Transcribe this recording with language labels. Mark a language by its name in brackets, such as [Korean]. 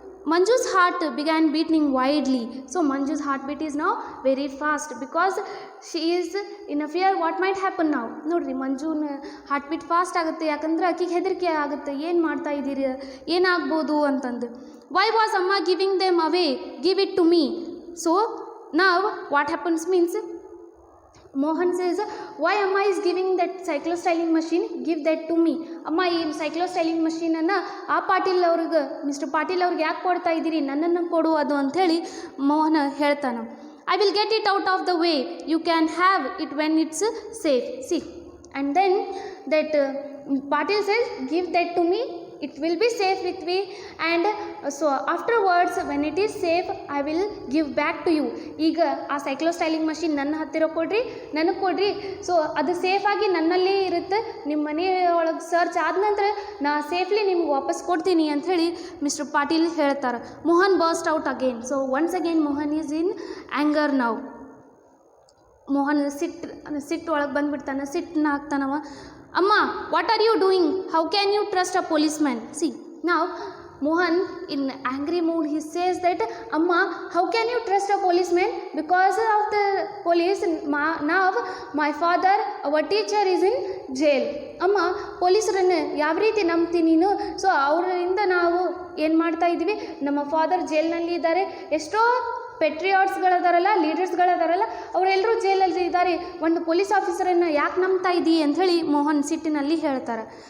[English] Manju's heart began beating wildly. So Manju's heartbeat is now very fast because she is in a fear what might happen now. [Kannada] ನೋಡ್ರಿ ಮಂಜುನ heartbeat fast ಆಗುತ್ತೆ, ಯಾಕಂದ್ರೆ ಆಕೆಗೆ ಹೆದರಿಕೆ ಆಗುತ್ತೆ, ಏನು ಮಾಡ್ತಾ ಇದ್ದೀರಿ, ಏನಾಗ್ಬೋದು ಅಂತಂದು. [English] Why was Amma giving them away? Give it to me. So now what happens means Mohan says why Amma is giving that cyclo styling machine, give that to me. [Kannada] ಅಮ್ಮ ಈ ಸೈಕ್ಲೋ ಸ್ಟೈಲಿಂಗ್ ಮಷೀನನ್ನು ಆ ಪಾಟೀಲ್ ಅವ್ರಿಗೆ mister Patil ಅವ್ರಿಗೆ ಯಾಕೆ ಕೊಡ್ತಾ ಇದ್ದೀರಿ, ನನ್ನನ್ನು ಕೊಡು ಅದು ಅಂಥೇಳಿ ಮೋಹನ ಹೇಳ್ತಾನೆ. [English] I will get it out of the way, you can have it when it's safe. See, and then that Patil says give that to me, it will be safe with me, and so afterwards when it is safe I will give back to you. [Kannada] ಈಗ ಆ cyclo styling machine ನನ್ನ ಹತ್ತಿರ ಕೊಡ್ರಿ, ನನಗೆ ಕೊಡ್ರಿ, so ಅದು ಸೇಫಾಗಿ ನನ್ನಲ್ಲೇ ಇರುತ್ತೆ, ನಿಮ್ಮ ಮನೆಯೊಳಗೆ ಸರ್ಚ್ ಆದ ನಂತರ ನಾ ಸೇಫ್ಲಿ ನಿಮ್ಗೆ ವಾಪಸ್ ಕೊಡ್ತೀನಿ ಅಂಥೇಳಿ ಮಿಸ್ಟರ್ ಪಾಟೀಲ್ ಹೇಳ್ತಾರೆ. [English] Mohan burst out again. So once again Mohan is in anger now. [Kannada] Mohan ಸಿಟ್ಟು ಒಳಗೆ ಬಂದುಬಿಡ್ತಾನೆ, ಸಿಟ್ಟನ್ನ ಹಾಕ್ತಾನವ. [English] Amma, what are you doing? How can you trust a policeman? See, now Mohan in angry mood he says that Amma, how can you trust a policeman? Because of the police now my father, our teacher is in jail. [Kannada] Amma, ಪೊಲೀಸರನ್ನು ಯಾವ ರೀತಿ ನಂಬ್ತೀನಿ ನೀನು? So ಅವರಿಂದ ನಾವು ಏನು ಮಾಡ್ತಾ ಇದ್ದೀವಿ, ನಮ್ಮ ಫಾದರ್ ಜೈಲ್ನಲ್ಲಿ ಇದ್ದಾರೆ, ಎಷ್ಟೋ ಪೆಟ್ರಿಯಾಟ್ಸ್ಗಳದಾರಲ್ಲ, ಲೀಡರ್ಸ್ಗಳದಾರಲ್ಲ, ಅವರೆಲ್ಲರೂ ಜೈಲಲ್ಲಿ ಇದ್ದಾರೆ, ಒಂದು ಪೊಲೀಸ್ ಆಫೀಸರನ್ನು ಯಾಕೆ ನಂಬ್ತಾ ಇದ್ದೀ ಅಂಥೇಳಿ ಮೋಹನ್ ಸಿಟ್ಟಿನಲ್ಲಿ ಹೇಳ್ತಾರೆ.